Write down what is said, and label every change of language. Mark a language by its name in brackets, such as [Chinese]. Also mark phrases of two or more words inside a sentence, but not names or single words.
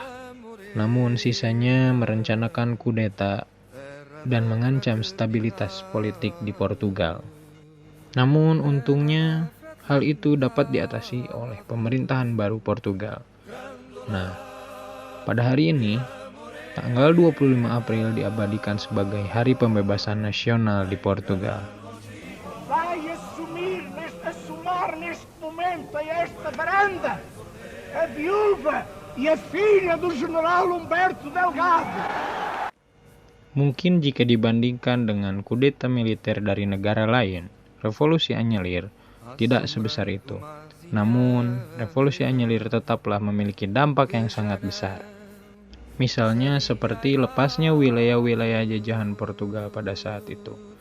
[Indonesian] Namun sisanya merencanakan kudeta dan mengancam stabilitas politik di Portugal. Namun untungnya hal itu dapat diatasi oleh pemerintahan baru Portugal. Nah, pada hari ini, tanggal 25 April diabadikan sebagai Hari Pembebasan Nasional di Portugal. [Portuguese] Vai assumir neste momento a esta varanda a viúva e a filha do General Humberto Delgado. [Indonesian] Mungkin jika dibandingkan dengan kudeta militer dari negara lain, revolusi Anyelir tidak sebesar itu. Namun, revolusi Anyelir tetaplah memiliki dampak yang sangat besar. Misalnya seperti lepasnya wilayah-wilayah jajahan Portugal pada saat itu.